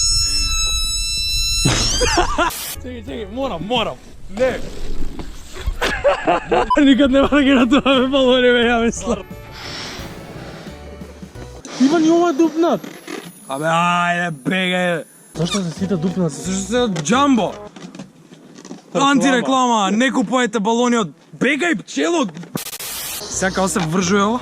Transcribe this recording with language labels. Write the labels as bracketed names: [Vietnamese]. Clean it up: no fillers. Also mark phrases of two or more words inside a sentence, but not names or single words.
[Macedonian] Чекай, морам. Не. [Serbian] Nikad nema da ga na tome balonime, ja mislim. [Macedonian] Иван, ова дупнат. Абе, ајде, бегај. Зашто се сите дупнат? Зашто се джамбо? Антиреклама, не купувајте балони од... Бегај, пчело! Сега као се вржуе ова?